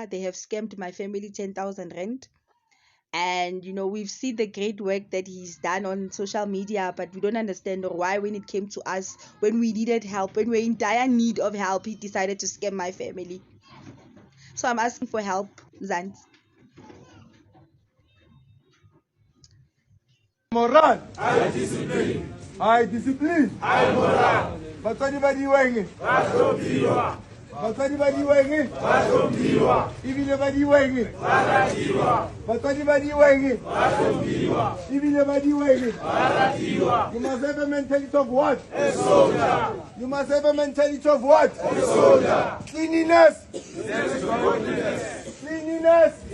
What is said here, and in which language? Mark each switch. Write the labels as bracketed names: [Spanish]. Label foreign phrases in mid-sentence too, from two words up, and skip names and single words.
[English] They have scammed my family 10,000 rand. And we've seen the great work that he's done on social media, but we don't understand why, when it came to us, when we needed help, when we're in dire need of help, he decided to scam my family. So I'm asking for help, Zant. Moral. I discipline. I moral. [Southern Sotho] Batswadi ba di weng. Batswadi ba diweng ba hlomphiwa. Ebile ba diweng ba ratiwa. Batswadi ba diweng ba hlomphiwa. Ebile ba diweng ba ratiwa. [English] You must have a mentality of what? A soldier. You must have a mentality of what? A soldier. Cleanliness. Cleanliness.